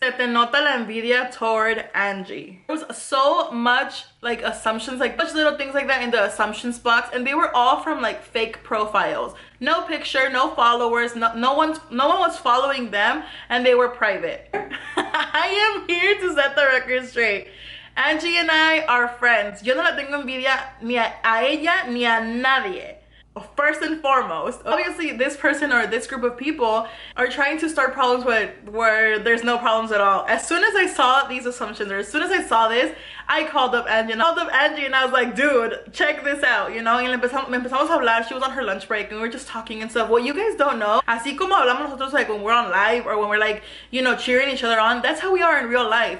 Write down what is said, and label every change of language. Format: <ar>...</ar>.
<es>Se te nota la envidia</es> <en>toward Angie. There was so much like assumptions, like such little things like that in the assumptions box, and they were all from like fake profiles. No picture, no followers, no one was following them, and they were private. I am here to set the record straight. Angie and I are friends.</en> <es>Yo no la tengo envidia ni a ella ni a nadie.</es> <en>First and foremost, obviously this person or this group of people are trying to start problems where there's no problems at all. As soon as I saw these assumptions, or as soon as I saw this, I called up Angie and I was like, dude, check this out, you know.</en> <es>Y empezamos a hablar.</es> <en>She was on her lunch break and we were just talking and stuff. What you guys don't know,</en> <es>así como hablamos nosotros</es> <en>like when we're on live or when we're like, you know, cheering each other on, that's how we are in real life.</en>